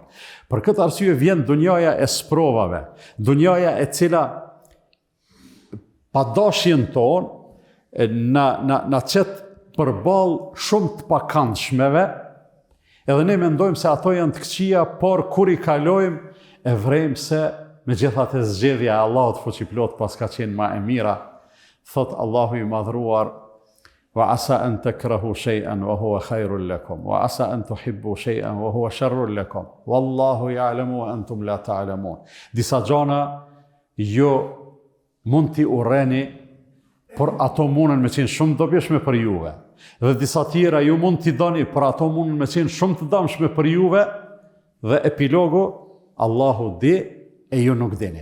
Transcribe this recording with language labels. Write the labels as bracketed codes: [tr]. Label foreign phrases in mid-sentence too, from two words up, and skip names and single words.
[sq] Për këtë arsye vjen dunjaja e sprovave, dunjaja e cila pa dashjen tonë na çet përballë shumë të pakëndshmeve, edhe ne mendojmë se ato janë të këqija, por kur i kalojmë e vrejmë se megjithatë zgjedhja e Allahut fuqiplot pas ka qenë më e mira. Thot Allahu i madhruar: [ar] وعسى أن تكرهوا شيئا وهو خير لكم وعسى أن تحبوا شيئا وهو شر لكم والله يعلم وأنتم لا تعلمون. [sq] Disa gjëra jo mund t'i urreni, por ato mundën me qenë shumë dobishme për juve. Dhe disa tjera ju mund t'i doni, por ato mundën me qenë shumë të dëmshme për juve. Dhe epilogu, Allahu di e ju nuk dini.